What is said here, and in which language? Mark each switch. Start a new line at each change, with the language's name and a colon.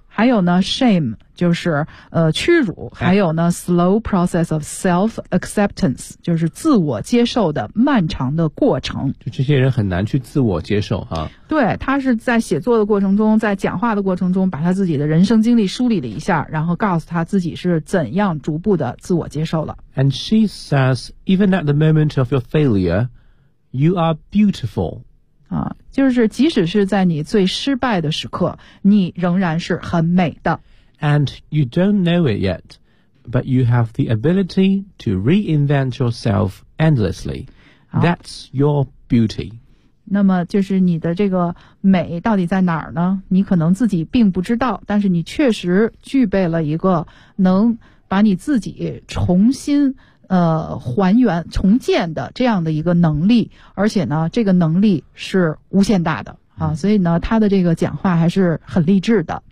Chinese: 还有呢 ，shame 就是屈辱，还有呢 ，
English: slow process of self acceptance
Chinese: 就是自我接受的漫长的过程。就这些人很难去自我接受哈。对，他是在写作的过程中，在讲话的过程中，把他自己的人生经历梳理了一下，然后告诉他自己是怎样逐步的自我接受了。
English: And she says, even at the moment of your failure, you are beautiful.
Chinese: 啊，就是即使是在你最失败的时刻，你仍然是很美的。
English: And you don't know it yet, but you have the ability to reinvent yourself endlessly. That's your beauty.
Chinese: 那么就是你的这个美到底在哪儿呢？你可能自己并不知道，但是你确实具备了一个能把你自己重新还原重建的这样的一个能力，而且呢这个能力是无限大的啊，所以呢他的这个讲话还是很励志的。